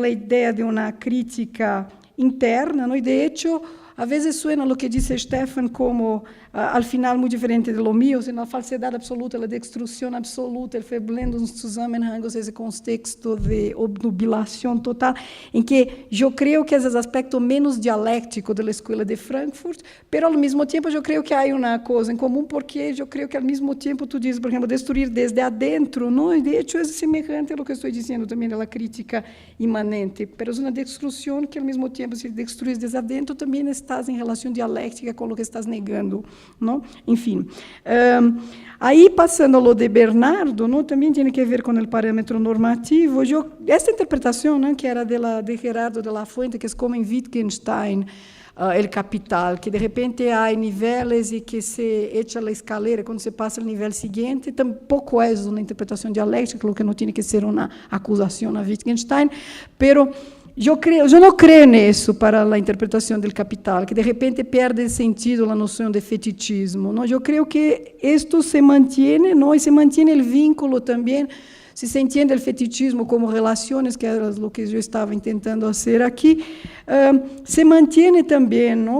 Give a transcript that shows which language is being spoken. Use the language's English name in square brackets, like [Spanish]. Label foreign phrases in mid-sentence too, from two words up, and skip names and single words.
[Spanish] La idea de una crítica interna, ¿no? Y de hecho, a veces suena lo que dice Stefan como, al final, muy diferente de lo mío, sino la falsedad absoluta, la destrucción absoluta, el Verblendungszusammenhang, ese contexto de obnubilación total, en que yo creo que es el aspecto menos dialéctico de la Escuela de Frankfurt, pero al mismo tiempo yo creo que hay una cosa en común, porque yo creo que al mismo tiempo tú dices, por ejemplo, destruir desde adentro, ¿no? Y de hecho es semejante a lo que estoy diciendo también de la crítica inmanente, pero es una destrucción que al mismo tiempo, si destruyes desde adentro, también estás en relación dialéctica con lo que estás negando, ¿no? [Portuguese] Enfim, aí passando a [Spanish] lo de [Portuguese] Bernardo, ¿no? Também tem que ver com o parâmetro normativo. Esta interpretação, ¿no? Que era de Gerardo de la Fuente, que é como em Wittgenstein, El Capital, que de repente há níveis e que [Spanish] se echa a escalera [Portuguese] quando se passa ao nível seguinte, tampouco é uma interpretação dialéctica, [Spanish] lo que [Portuguese] não tem que ser uma acusação a Wittgenstein, [Spanish] pero yo no creo en eso para la interpretación del Capital, que de repente pierde sentido la noción de fetichismo, ¿no? Yo creo que esto se mantiene, ¿no? Y se mantiene el vínculo también, si se entiende el fetichismo como relaciones, que era lo que yo estaba intentando hacer aquí, se mantiene también, ¿no?